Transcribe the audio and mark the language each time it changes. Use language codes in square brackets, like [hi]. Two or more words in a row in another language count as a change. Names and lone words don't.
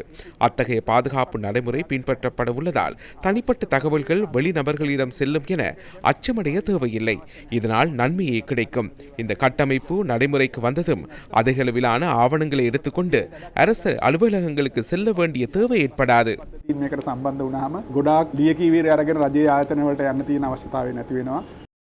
[ta] அத்தகைய பாதுகாப்பு நடைமுறை பின்பற்றப்பட உள்ளதால் தனிப்பட்ட தகவல்கள் வெளிநபர்களிடம் செல்லும் என அச்சமடைய தேவையில்லை. இதனால் நன்மையே கிடைக்கும். இந்த கட்டமைப்பு நடைமுறைக்கு வந்ததும் அதிகளவிலான ஆவணங்களை எடுத்துக்கொண்டு அரசு අලුවලහங்களுக்கு செல்ல வேண்டிய தேவை ஏற்படாது. [si] මේකට සම්බන්ධ වුණාම ගොඩාක් ලියකියවිලි අරගෙන රජයේ ආයතන වලට යන්න තියෙන අවශ්‍යතාවය නැති වෙනවා.